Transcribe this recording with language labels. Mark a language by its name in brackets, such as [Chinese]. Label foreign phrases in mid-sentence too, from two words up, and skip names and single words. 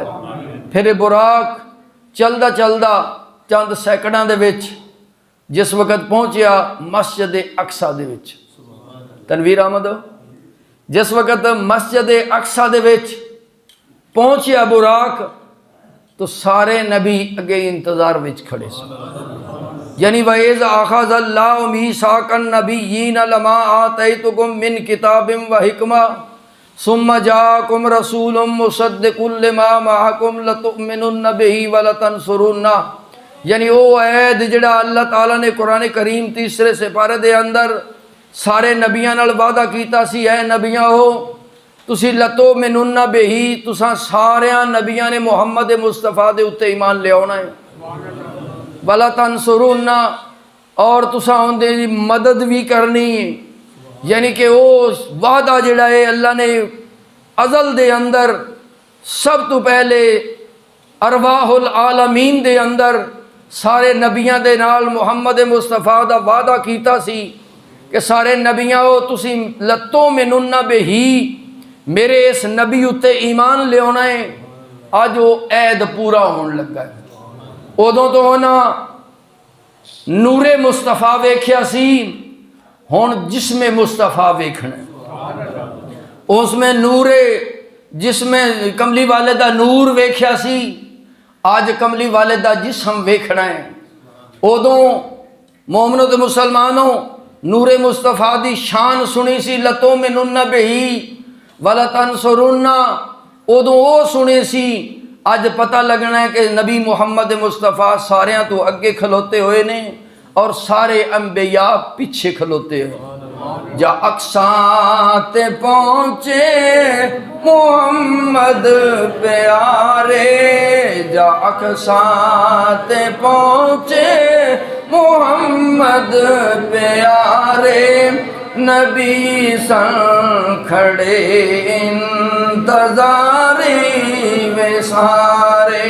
[Punjabi] ਫਿਰ ਬੁਰਾਕ ਚਲਦਾ ਚਲਦਾ ਚੰਦ ਸੈਕੜਾਂ ਦੇ ਵਿਚ ਜਿਸ ਵਕਤ ਪਹੁੰਚਿਆ ਮਸਜਿਦ ਅਕਸਾ ਦੇ ਵਿਚ, ਤਨਵੀਰ ਅਹਿਮਦ, ਜਿਸ ਵਕਤ ਮਸਜਿਦ ਅਕਸਾ ਦੇ ਵਿਚ ਪਹੁੰਚਿਆ ਬੁਰਾਕ, ਤੋ ਸਾਰੇ ਨਬੀ ਅੱਗੇ ਇੰਤਜ਼ਾਰ ਵਿਚ ਖੜੇ ਸਨ। [Arabic] يعني وإذ أخذ الله ميثاق النبيين لما آتيتكم من كتاب وحكمة ثم جاءكم رسول مصدق لما معكم لتؤمنن به ولتنصرنه. [Punjabi] ਯਾਨੀ ਉਹ ਅਹਿਦ ਜਿਹੜਾ ਅੱਲਾਹ ਤਾਲਾ ਨੇ ਕੁਰਾਨ ਕਰੀਮ ਤੀਸਰੇ ਸਿਪਾਰੇ ਦੇ ਅੰਦਰ ਸਾਰੇ ਨਬੀਆਂ ਨਾਲ ਵਾਅਦਾ ਕੀਤਾ ਸੀ, ਐ ਨਬੀਆਂ ਹੋ ਤੁਸੀ [Arabic] لتؤمنن به, [Punjabi] ਤੁਸਾਂ ਸਾਰਿਆਂ ਨਬੀਆਂ ਨੇ ਮੁਹੰਮਦ ਮੁਸਤਫ਼ਾ ਦੇ ਉੱਤੇ ਈਮਾਨ ਲਿਆਉਣਾ ਹੈ, [Arabic] ولتنصرنه, [Punjabi] ਔਰ ਤੁਸਾਂ ਉਹਨਾਂ ਦੀ ਮਦਦ ਭੀ ਕਰਨੀ ਹੈ। ਯਾਨੀ ਕਿ ਉਹ ਵਾਅਦਾ ਜਿਹੜਾ ਹੈ ਅੱਲਾਹ ਨੇ ਅਜ਼ਲ ਦੇ ਅੰਦਰ ਸਭ ਤੋ ਪਹਿਲੇ ਅਰਵਾਹੁਲ ਆਲਮੀਨ ਦੇ ਅੰਦਰ ਸਾਰੇ ਨਬੀਆਂ ਦੇ ਨਾਲ ਮੁਹੰਮਦ ਮੁਸਤਫ਼ਾ ਦਾ ਵਾਅਦਾ ਕੀਤਾ ਸੀ ਕਿ ਸਾਰੇ ਨਬੀਆਂ ਹੋ ਤੁਸੀ [Arabic] لتؤمنن به, [Punjabi] ਮੇਰੇ ਇਸ ਨਬੀ ਉੱਤੇ ਈਮਾਨ ਲਿਆਣਾ ਹੈ। ਅੱਜ ਉਹ ਅਹਿਦ ਪੂਰਾ ਹੋਣ ਲੱਗਾ ਹੈ। ਓਦੋਂ ਤੋ ਉਨ੍ਹਾਂ ਨੂਰੇ ਮੁਸਤਫ਼ਾ ਵੇਖਿਆ ਸੀ, ਹੁਣ ਜਿਸਮੇ ਮੁਸਤਫ਼ਾ ਵੇਖਣਾ, ਉਸਮੇਂ ਨੂਰੇ ਜਿਸਮੇਂ ਕਮਲੀ ਵਾਲੇ ਦਾ ਨੂਰ ਵੇਖਿਆ ਸੀ, ਅੱਜ ਕਮਲੀ ਵਾਲੇ ਦਾ ਜਿਸਮ ਵੇਖਣਾ ਹੈ। ਓਦੋਂ ਮੋਮਨਾਂ ਤੇ ਮੁਸਲਮਾਨਾਂ ਨੂਰੇ ਮੁਸਤਫ਼ਾ ਦੀ ਸ਼ਾਨ ਸੁਣੀ ਸੀ, [Arabic] لتؤمنن به ولتنصرنه, [Punjabi] ਓਦੋਂ ਉਹ ਸੁਣੇ ਸੀ। ਅੱਜ ਪਤਾ ਲੱਗਣਾ ਹੈ ਕਿ ਨਬੀ ਮੁਹੰਮਦ ਮੁਸਤਫ਼ਾ ਸਾਰਿਆਂ ਤੋ ਅੱਗੇ ਖਲੋਤੇ ਹੋਏ ਨੇ ਔਰ ਸਾਰੇ ਅੰਬੀਆ ਪਿੱਛੇ ਖਲੋਤੇ ਹੋਏ। ਜਾ ਅਕਸਾ ਤੇ ਪਹੁੰਚੇ ਮੁਹੰਮਦ ਪਿਆਰੇ, ਜਾ ਅਕਸਾ ਤੇ ਪਹੁੰਚੇ ਮੁਹੰਮਦ ਪਿਆਰੇ, ਨਬੀ ਸੰਗ ਖੜੇ ਇੰਤਜ਼ਾਰੀ ਮੇਂ ਸਾਰੇ।